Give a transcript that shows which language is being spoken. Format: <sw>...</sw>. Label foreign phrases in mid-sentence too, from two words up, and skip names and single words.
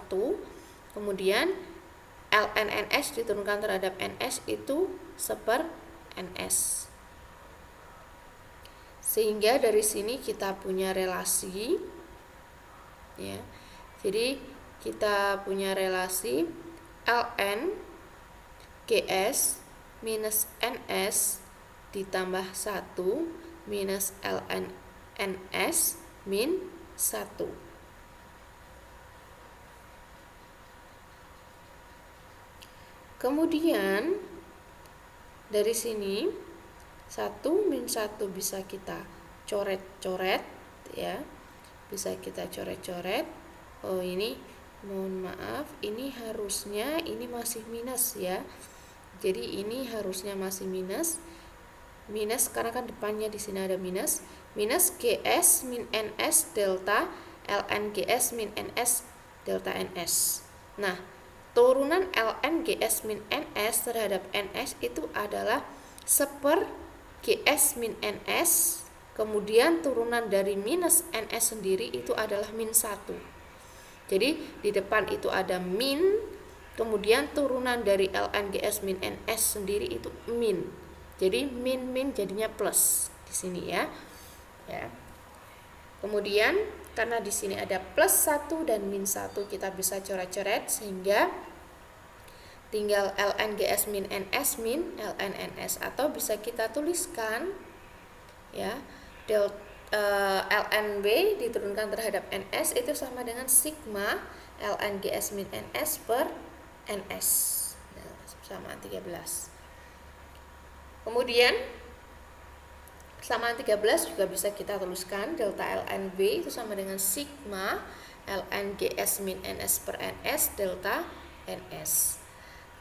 <id>Kemudian ln NS diturunkan terhadap NS itu seper NS. Sehingga dari sini kita punya relasi ya. Jadi kita punya relasi ln GS minus NS ditambah 1 minus ln NS min 1. Kemudian dari sini 1 min 1 bisa kita coret-coret ya. Bisa kita coret-coret. Oh, ini mohon maaf, ini harusnya ini masih minus ya. Jadi ini harusnya masih minus. Minus karena kan depannya di sini ada minus. Minus GS min NS delta ln GS min NS delta NS. Nah, turunan ln GS min NS terhadap NS itu adalah seper GS min NS, kemudian turunan dari minus NS sendiri itu adalah min 1. Jadi di depan itu ada min, kemudian turunan dari ln GS min NS sendiri itu min. Jadi min jadinya plus di sini ya. Kemudian karena di sini ada plus 1 dan min 1, kita bisa coret-coret sehingga tinggal ln GS min NS min ln NS, atau bisa kita tuliskan ya, ln V diturunkan terhadap NS itu sama dengan sigma ln GS min NS per NS sama 13. Kemudian persamaan 13 juga bisa kita tuliskan delta ln V itu sama dengan sigma ln GS min NS per NS delta NS.</id>